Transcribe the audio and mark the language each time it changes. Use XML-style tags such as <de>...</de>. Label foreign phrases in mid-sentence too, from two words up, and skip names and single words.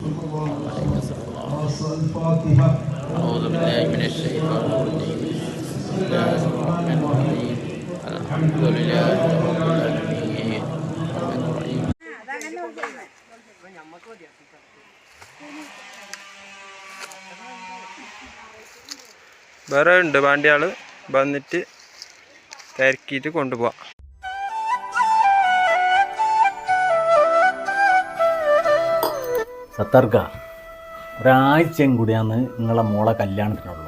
<ar>أعوذ بالله من الشيطان الرجيم. بسم الله الرحمن الرحيم. الحمد لله رب العالمين الرحمن الرحيم.</ar> <ml>വേറെ ഉണ്ട് വണ്ടിയാൾ വന്നിട്ട് തിരക്കിയിട്ട് കൊണ്ടുപോവാം. സത്തർക്ക ഒരാഴ്ചയും കൂടിയാണ് നിങ്ങളെ മോളെ കല്യാണത്തിനുള്ളൂ.</ml>